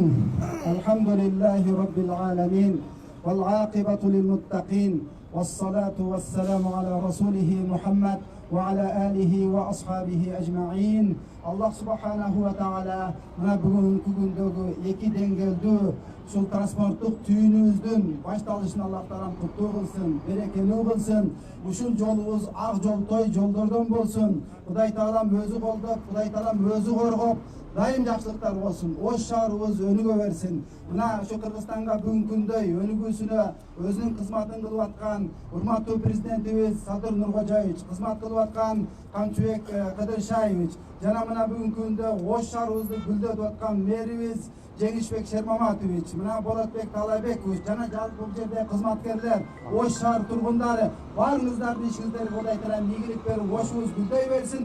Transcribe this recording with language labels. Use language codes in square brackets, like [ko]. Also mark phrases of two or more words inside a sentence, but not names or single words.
[ar] الحمد لله رب العالمين والعاقبة للمتقين والصلاة والسلام على رسوله محمد وعلى آله وأصحابه أجمعين. الله سبحانه وتعالى [ky] mına bugünkü gündөгү 2 деңгээлдүү ушул транспорттук түйүнүбүздүн башталышын Аллах таалам куттуу кылсын, берекелүү кылсын. Ушул жолубуз ак жолтой жолдордон болсун. Кудай таалам өзү колдоп, Кудай таалам өзү коргоп, дайым жакшылыктар болсун. Ош шаарыбыз өнүгө берсин. Мына ошо Кыргызстанга бүгүнкү күндөй өнүгүүсүнө өзүнүн кызматын кылып аткан урматтуу президентибиз Садыр Нуркожоевич, кызмат кылып аткан Камчыбек Кыдыршаевич жана мына бүгүнкү күндө Ош шаарыбызды гүлдөтүп аткан мэрибиз Жеңишбек Шермаматович, мына Болотбек Талайбекович жана жалпы бул жерде кызматкерлер, Ош шаар тургундары баарыңыздардын ишиңиздерге Кудай таалам ийгилик берип, Ошубуз гүлдөй берсин.